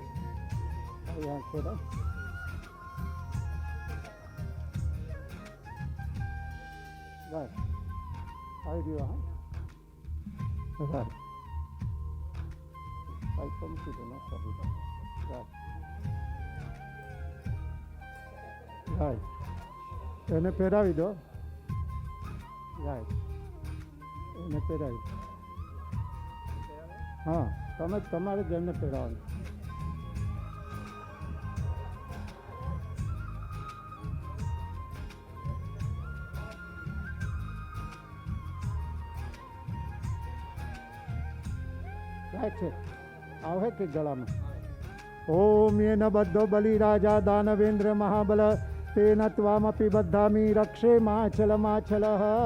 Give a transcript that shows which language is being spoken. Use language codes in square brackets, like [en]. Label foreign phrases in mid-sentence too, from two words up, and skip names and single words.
[gu] Yeah, થોડા [en] right idea right I come to the next topic right [gu] એને પહેરાવી દો રાઈટ એને પહેરાવી હા તમે તમારે જ એમને પહેરાવવાનું રાઈટ છે આવે કે ગળામાં [sa] ઓમ યેન બધો બલિ રાજા દાનવેન્દ્ર મહાબલ तेन त्वामपि बद्धामि रक्षे माचलः